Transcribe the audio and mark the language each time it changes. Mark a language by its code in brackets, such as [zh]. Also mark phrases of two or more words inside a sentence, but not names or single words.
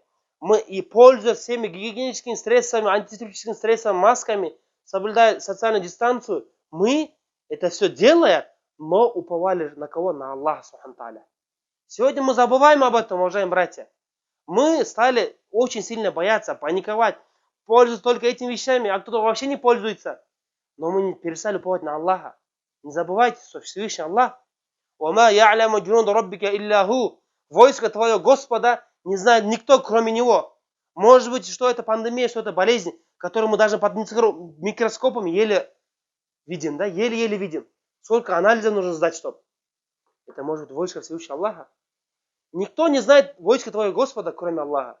[ru] Мы и пользуясь всеми гигиеническими средствами, антисептическими средствами, масками, соблюдая социальную дистанцию, мы это все делая, но уповали на кого? На Аллаха [ar] سبحانه وتعالى. [ru] Сегодня мы забываем об этом, уважаемые братья. Мы стали очень сильно бояться, паниковать, пользоваться только этими вещами, а кто-то вообще не пользуется. Но мы не перестали уповать на Аллаха. Не забывайте, что Всевышний Аллах, [ar] «وما يعلم جنود ربك إلا هو». [ru] Войско твое Господа не знает никто, кроме него. Может быть, что это пандемия, что это болезнь, которую мы даже под микроскопом еле видим, да, еле-еле видим. Сколько анализов нужно сдать, чтобы. Это может быть войско Всевышнего Аллаха. Никто не знает войско твоего Господа, кроме Аллаха.